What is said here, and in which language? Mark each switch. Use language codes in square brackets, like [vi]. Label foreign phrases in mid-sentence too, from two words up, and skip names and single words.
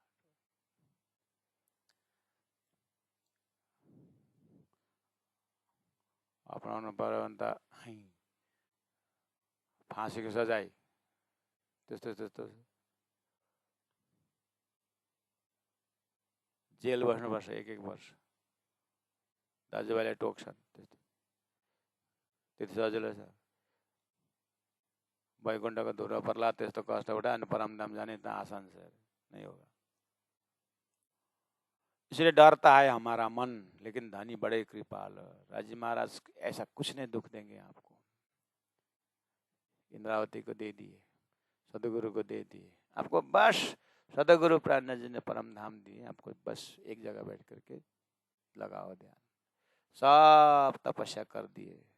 [ne] अपनाउनु पर्यो भने त फाँसीको सजाय त्यस्तो त्यस्तो जेल बस्नुपर्छ 1-1 वर्ष, दाजुभाइले टोक्छन्, त्यति सजिलो छ। वैकुण्ठको धुरो पर्ला त्यस्तो कष्ट उठा अनि परमधाम जाने [hi] इतना आसान से नहीं होगा। इसलिए डरता है हमारा मन, लेकिन धनी बड़े कृपाल। राजी महाराज ऐसा कुछ नहीं दुख देंगे आपको। इंद्रावती को दे दिए, सदगुरु को दे दिए, आपको बस सदगुरु प्राणनाथ जी ने परम धाम दिए, आपको बस एक जगह बैठ करके लगाओ ध्यान, सब तपस्या कर दिए।